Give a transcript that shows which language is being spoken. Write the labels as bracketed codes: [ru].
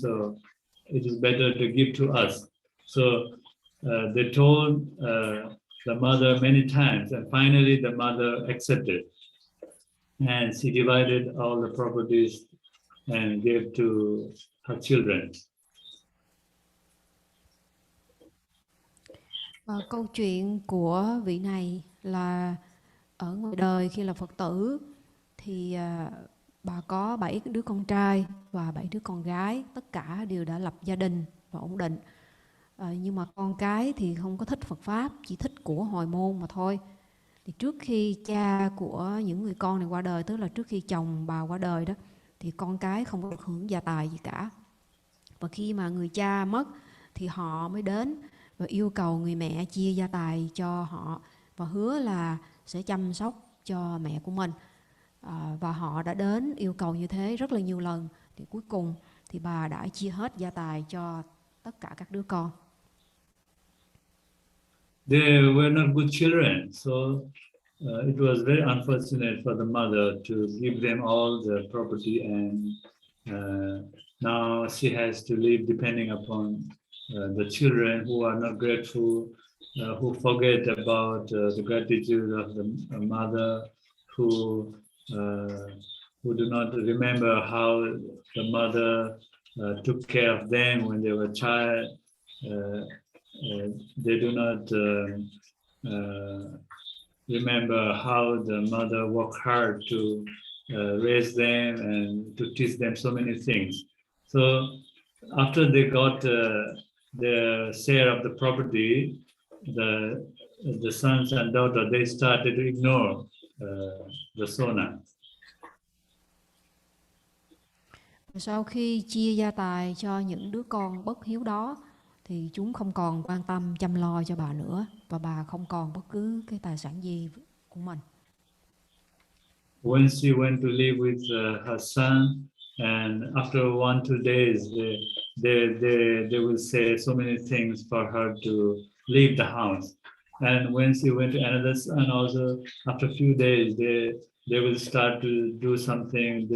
[en] So it is better to give to us. So they told the mother many times, and finally the mother accepted, and she divided all the properties and gave to her children. [vi] Câu chuyện của vị này là ở ngoài đời khi là Phật tử thì bà có 7 đứa con trai và 7 đứa con gái, tất cả đều đã lập gia đình và ổn định. Nhưng mà con cái thì không có thích Phật Pháp, chỉ thích của hồi môn mà thôi. Thì trước khi cha của những người con này qua đời, tức là trước khi chồng bà qua đời đó, thì con cái không có được hưởng gia tài gì cả. Và khi mà người cha mất thì họ mới đến và yêu cầu người mẹ chia gia tài cho họ và hứa là sẽ chăm sóc cho mẹ của mình. Và họ đã đến yêu cầu như thế rất là nhiều lần. Thì cuối cùng thì bà đã chia hết gia tài cho tất cả các đứa con. [en] They were not good children, so it was very unfortunate for the mother to give them all the property, and now she has to live depending upon the children who are not grateful, who forget about the gratitude of the mother, who do not remember how the mother took care of them when they were a child. They do not remember how the mother worked hard to raise them and to teach them so many things. So after they got their share of the property, the sons and daughters, they started to ignore the Sona. [vi] Sau khi chia gia tài cho những đứa con bất hiếu đó thì chúng không còn quan tâm chăm lo cho bà nữa và bà không còn bất cứ cái tài sản gì của mình. [en] When she went to live with her son, and after 1-2 days, they will say so many things for her to leave the house. And when she went to another son, also after a few days, they will start to do something.